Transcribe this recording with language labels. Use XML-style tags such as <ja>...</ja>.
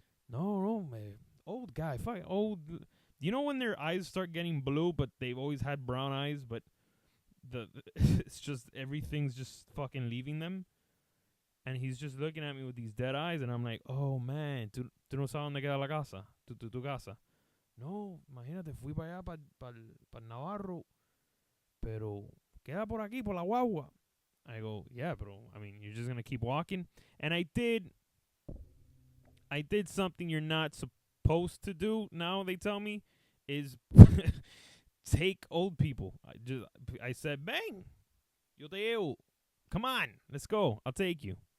<en>No, man, old guy, fucking old. You know when their eyes start getting blue, but they've always had brown eyes, but it's just everything's just fucking leaving them, and he's just looking at me with these dead eyes, and I'm like, oh man,</en> <es>tú no sabes dónde queda la casa, tu casa. No, imagínate, fui para allá para Navarro, pero queda por aquí por la guagua.</es> <en>I go, yeah, bro. I mean, you're just gonna keep walking, and I did something you're not supposed to do. Now they tell me is. Take old people. I said, bang,</en> <es>yo te llevo.</es> <en>Come on, let's go. I'll take you.</en>